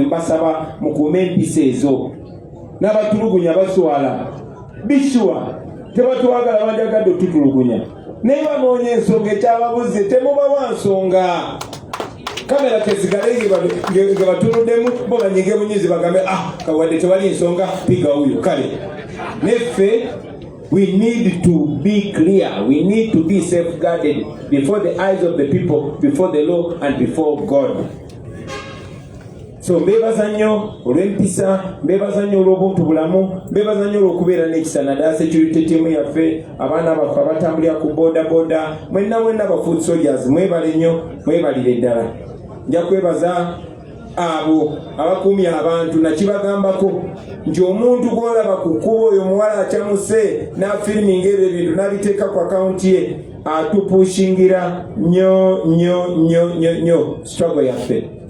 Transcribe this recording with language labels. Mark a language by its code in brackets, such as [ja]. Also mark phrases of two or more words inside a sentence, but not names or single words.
[lg] Mbasaba mukuume empisa ezo. N'abatulugunya baswala bishuwa tebatwagala banjagadde otutulugunya naye banoonya ensonga ekyababuze temubawa nsonga. Kamera tesigale nga batunuddemu bo banyige bunyizi bagambe kawadde tewali nsonga [sw] piga huyo [lg] kale. Neffe [en] we need to be clear. We need to be safeguarded before the eyes of the people, before the law and before God. [lg] So mbebaza nnyo olw'empisa, mbebaza nnyo olw'obuntu bulamu, mbebaza nnyo olw'okubeera n'ekisa naddala [en] security team [lg] yaffe, abaana baffe abatambulira ku boda mwenna ba [en] food soldiers [lg] mwebale nnyo, mwebalire ddala. Nja kwebaza abo abakuumye abantu nakibagambako nti omuntu gw'olaba ku kkubo oyo muwala akyamuse n'afiriminga ebyo ebintu n'abiteeka ku akawunti ye atupushingira nnyo struggle yaffe.